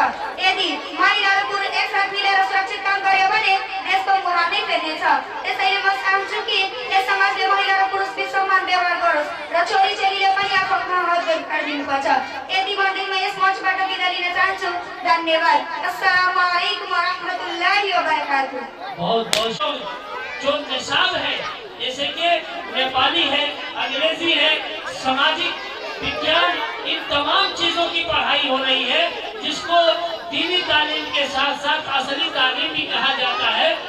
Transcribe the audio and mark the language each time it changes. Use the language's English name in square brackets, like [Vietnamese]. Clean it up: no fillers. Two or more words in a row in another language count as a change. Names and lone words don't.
[Nepali] यदि महिला र पुरुष एकसाथ मिलेर सुरक्षित काम गर्यो भने देशको मुहार नै फेर्नेछ। त्यसैले म चाहन्छु कि यस समाजले महिला र पुरुष बीच समान व्यवहार गरोस् र छोरी चेलीले पनि आफ्नो हक अधिकार दिनुपर्छ। यति भन्दै म यस मञ्चबाट बिदा लिन चाहन्छु। धन्यवाद। [Arabic] السلام عليكم ورحمة الله وبركاته. [Hindi] बहुत जो निसाब है, जैसे कि नेपाली है, अंग्रेजी है, सामाजिक विज्ञान, इन तमाम चीजों की पढ़ाई हो रही है, जिसको दीनी तालीम के साथ साथ असली तालीम भी कहा जाता है।